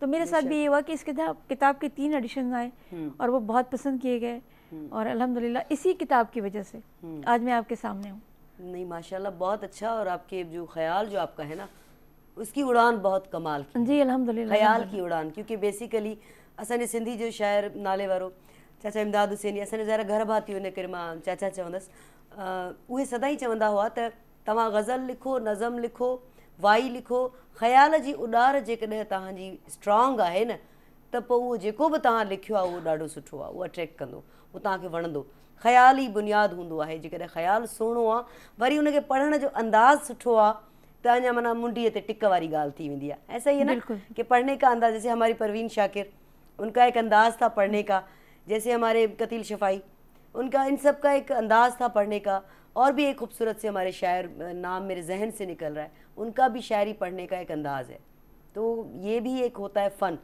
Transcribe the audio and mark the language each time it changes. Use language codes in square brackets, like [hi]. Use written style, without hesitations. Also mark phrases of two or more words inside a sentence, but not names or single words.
[ur] تو میرے ساتھ بھی یہ ہوا کہ اس کتاب کے 3 ایڈیشن آئے اور وہ بہت پسند کیے گئے، اور الحمدللہ اسی کتاب کی وجہ سے آج میں آپ کے سامنے ہوں. نہیں ماشاءاللہ، بہت اچھا. اور آپ کے جو خیال جو آپ کا ہے نا، اس کی اڑان بہت کمال کی. جی الحمدللہ. خیال کی اڑان، کیونکہ بیسیکلی [sd] اساں سندھی جو شاعر نالے وارو چاچا امداد حسینی، اساں ظاہر گھر भाती हुन करे मां चाचा चवंदसि, उहे सदाई चवंदा हुआ त तव्हां गज़ल लिखो, नज़म लिखो, वाई लिखो, ख़्याल जी उॾार जेकॾहिं तव्हांजी स्ट्रॉन्ग आहे न, त पोइ उहो जेको बि तव्हां लिखियो आहे उहो ॾाढो सुठो आहे, उहो अट्रैक्ट कंदो, उहो तव्हांखे वणंदो. ख़्याल ई बुनियादु हूंदो आहे. जेकॾहिं ख़्यालु सुहिणो आहे, वरी उनखे पढ़ण जो अंदाज़ सुठो आहे, त अञा माना मुंडीअ ते टिक वारी ॻाल्हि थी वेंदी आहे. [ur] ایسا ہی ہے نا کہ پڑھنے کا انداز، جیسے ہماری پروین شاکر، ان کا ایک انداز تھا پڑھنے کا، جیسے ہمارے قتیل شفائی، ان کا ان سب کا ایک انداز تھا پڑھنے کا. اور بھی ایک خوبصورت سے ہمارے شاعر، نام میرے ذہن سے نکل رہا ہے، ان کا بھی شاعری پڑھنے کا ایک انداز ہے. تو یہ بھی ایک ہوتا ہے فن.